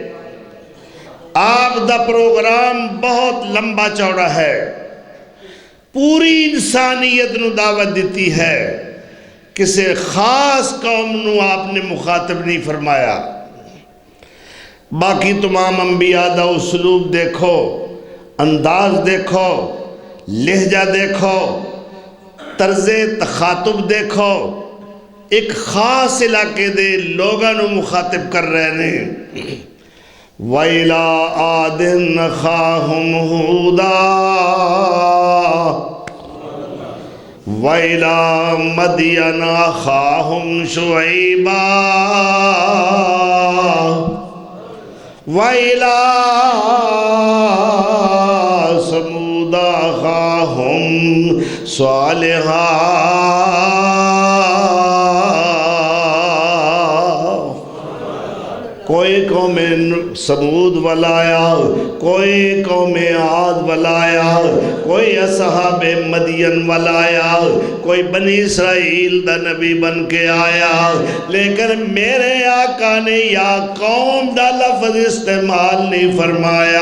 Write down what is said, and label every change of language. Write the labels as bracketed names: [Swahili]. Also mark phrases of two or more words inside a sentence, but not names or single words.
[Punjabi] آپ دا پروگرام بہت لمبا چوڑا ہے، پوری انسانیت نو دعوت دیتی ہے، کسی خاص قوم نو آپ نے مخاطب نہیں فرمایا۔ باقی تمام انبیاء دا اسلوب دیکھو، انداز دیکھو، لہجہ دیکھو، طرز تخاطب دیکھو، ایک خاص علاقے دے لوگاں نو مخاطب کر رہے ہیں۔ [Arabic] وَإِلَىٰ عَادٍ أَخَاهُمْ هُودًا وَإِلَىٰ مَدْيَنَ أَخَاهُمْ شُعَيْبًا وَإِلَىٰ ثَمُودَ أَخَاهُمْ صَالِحًا۔ [Punjabi] کوئی قوم سمود ولایا، کوئی قوم عاد ولایا، کوئی اصحاب مدین ولایا، کوئی بنی اسرائیل دا نبی بن کے آیا، لیکن میرے آقا نے یا قوم دا لفظ استعمال نہیں فرمایا۔